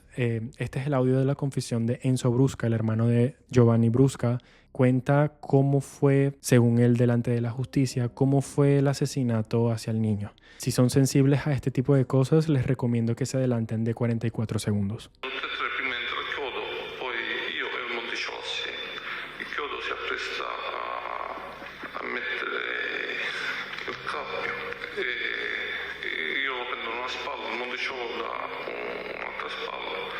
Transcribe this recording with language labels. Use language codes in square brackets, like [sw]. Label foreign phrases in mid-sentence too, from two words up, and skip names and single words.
[es] Este es el audio de la confesión de Enzo Brusca, el hermano de Giovanni Brusca. Cuenta cómo fue, según él, delante de la justicia, cómo fue el asesinato hacia el niño. Si son sensibles a este tipo de cosas, les recomiendo que se adelanten de 44 segundos. [it] Prima entra il chiodo, poi io e il Monticello. Il chiodo si appresta a mettere il cappio e io lo prendo da una spalla, il Monticello da un'altra spalla.